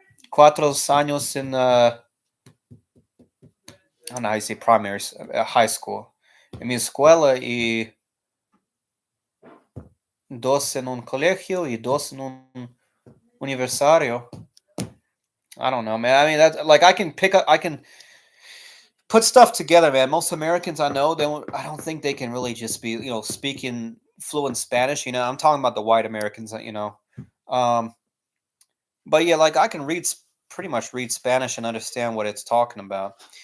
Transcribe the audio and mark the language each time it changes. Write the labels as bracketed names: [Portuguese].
[Spanish] 4 años en, [English] I don't know how you say primary, high school. [Spanish] En mi escuela y 2 en un colegio y 2 en un universitario. [English] I don't know, man. I mean, that's like I can put stuff together, man. Most Americans I know, I don't think they can really just be, speaking fluent Spanish. I'm talking about the white Americans, Um, but yeah, like I can pretty much read Spanish and understand what it's talking about.